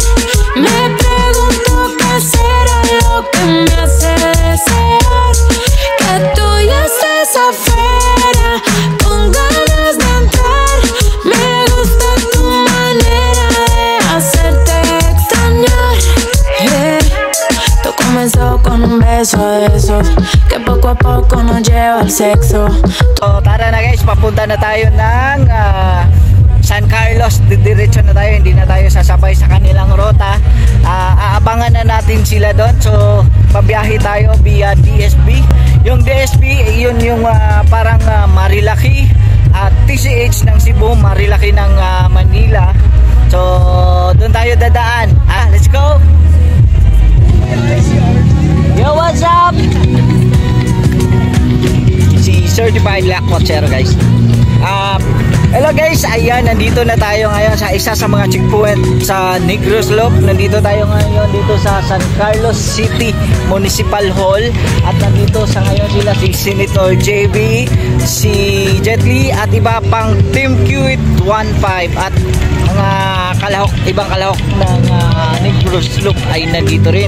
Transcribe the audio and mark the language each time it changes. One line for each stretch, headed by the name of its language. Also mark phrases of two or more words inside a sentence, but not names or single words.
Spanish: Me pregunto qué será lo que me hace desear que tú ya estés afuera, con ganas de entrar. Me gusta tu manera de hacerte extrañar. Todo comenzó con un beso de esos que poco a poco nos lleva al sexo.
Filipino: So tara na guys, papunta na tayo ng San Carlos. Diretso na tayo, hindi na tayo sasabay sa kanilang rota. Aabangan na natin sila doon. So pabiyahe tayo via DSB. Yung DSB, yun yung parang Marilaki at TCH ng Cebu, Marilaki ng Manila. So doon tayo dadaan.
English: Let's go! Yo, what's up?
Filipino: Si zero guys. Hello guys, ayan, nandito na tayo ngayon sa isa sa mga checkpoint sa Negros Loop. Nandito tayo ngayon dito sa San Carlos City Municipal Hall. At nandito sa ngayon sila si Senator JB, si Jet Li at iba pang Team Q-It 15 at mga kalahok, ibang kalahok ng Negros Loop ay nandito rin.